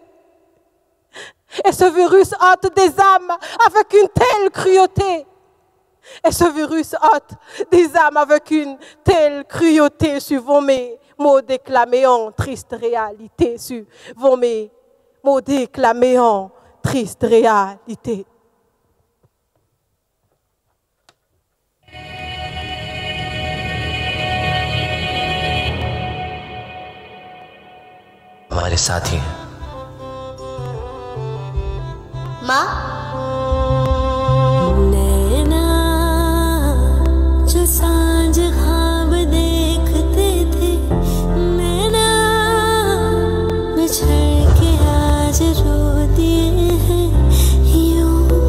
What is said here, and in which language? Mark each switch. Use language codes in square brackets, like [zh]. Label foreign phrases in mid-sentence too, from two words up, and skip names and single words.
[fr] Et ce virus hante des âmes avec une telle cruauté. Et ce virus hante des âmes avec une telle cruauté. Suivant mes mots déclamés en triste réalité. Suivant mes mots déclamés en triste réalité. [hi] हमारे साथी हैं। माँ नैना जो सांझ ख्वाब देखते थे नैना बिछड़ के आज रो दिए हैं यूं